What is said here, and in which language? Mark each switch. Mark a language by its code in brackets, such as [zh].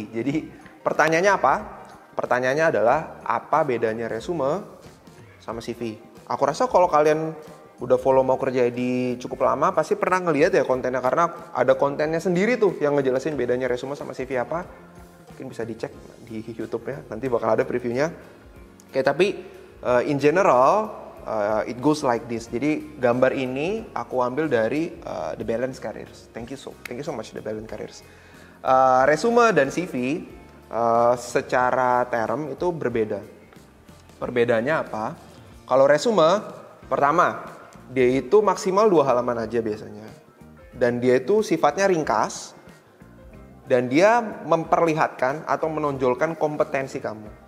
[id] Jadi pertanyaannya apa? Pertanyaannya adalah apa bedanya resume sama CV? Aku rasa kalau kalian udah follow Mau Kerja ID cukup lama pasti pernah ngeliat ya kontennya, karena ada kontennya sendiri tuh yang ngejelasin bedanya resume sama CV apa. Mungkin bisa dicek di YouTube ya, nanti bakal ada previewnya. Oke, tapi [en] in general it goes like this. [id] Jadi gambar ini aku ambil dari The Balance Careers. [en] Thank you so much The Balance Careers. [id] Resume dan CV secara term itu berbeda. Perbedaannya apa? Kalau resume, pertama, dia itu maksimal 2 halaman aja biasanya. Dan dia itu sifatnya ringkas. Dan dia memperlihatkan atau menonjolkan kompetensi kamu.